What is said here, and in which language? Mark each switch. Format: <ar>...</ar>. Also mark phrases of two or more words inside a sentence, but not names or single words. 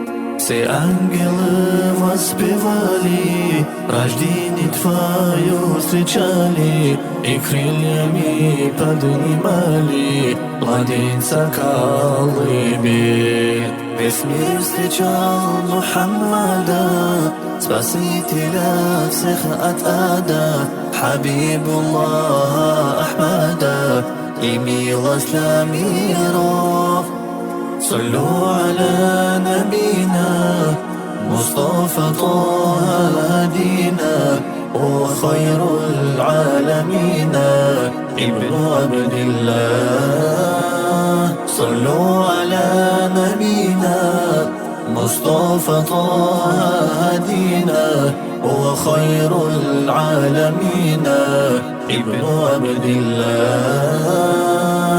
<ru>Все ангелы воспевали, рождение Твое встречали, и крыльями поднимали младенца колыбель. Весь мир встречал Мухаммада, Спасителя всех от ада, Хабибуллаха Ахмада и милость для миров.</ru> <ar>صلوا على نبينا مصطفى طه هدينا وخير العالمين ابن عبد الله. صلوا على نبينا مصطفى طه هدينا وخير العالمين ابن عبد الله.</ar>